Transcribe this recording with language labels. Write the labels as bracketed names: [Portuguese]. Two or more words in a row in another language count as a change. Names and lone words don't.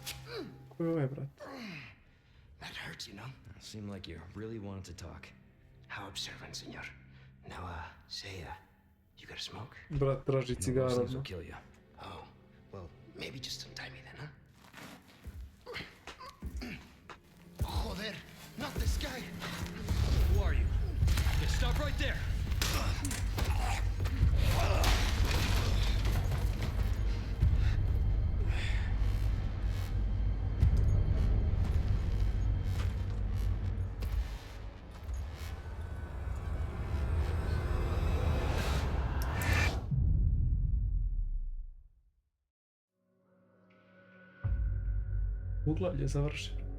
[English] That hurts, you know? Seemed like you really wanted to talk. How How observant, senor. Now, say, you got a smoke? [Serbian] Brat traži [English] No, those [Serbian] cigaru. [English] things will kill you. Oh, well, maybe just untie me then, huh? Joder, not this guy! Who are you? Yeah, stop right there! [Serbian] Poglavlje je završeno.